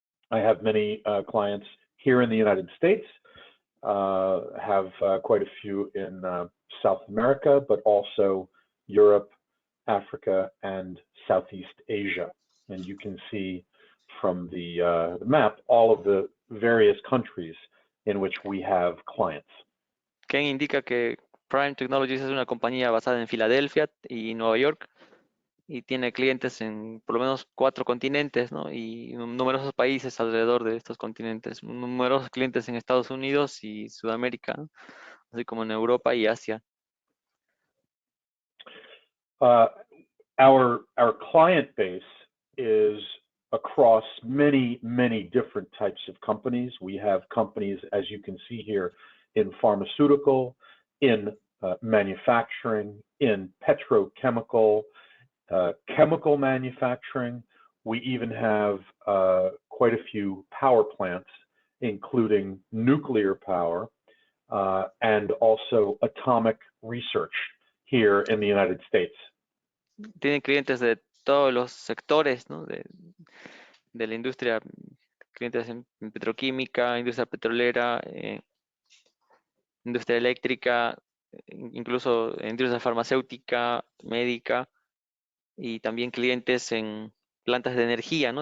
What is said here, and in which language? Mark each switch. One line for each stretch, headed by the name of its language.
English: I have many clients here in the United States, have quite a few in South America, but also Europe, Africa, and Southeast Asia. And you can see from the map all of the various countries in which we have clients.
Spanish: Ken indica que Prime Technologies es una compañía basada en Filadelfia y Nueva York y tiene clientes en por lo menos 4 continentes, ¿no? Y numerosos países alrededor de estos continentes, numerosos clientes en Estados Unidos y Sudamérica, ¿no? Así como en Europa y Asia.
English: Our client base is across many different types of companies. We have companies, as you can see here, in pharmaceutical, in manufacturing, in petrochemical, chemical manufacturing. We even have quite a few power plants, including nuclear power and also atomic research here in the United States.
Spanish: Tienen clientes de todos los sectores, ¿no? de la industria, clientes en petroquímica, industria petrolera, industria eléctrica, incluso industria farmacéutica, médica, y también clientes en plantas de energía, ¿no?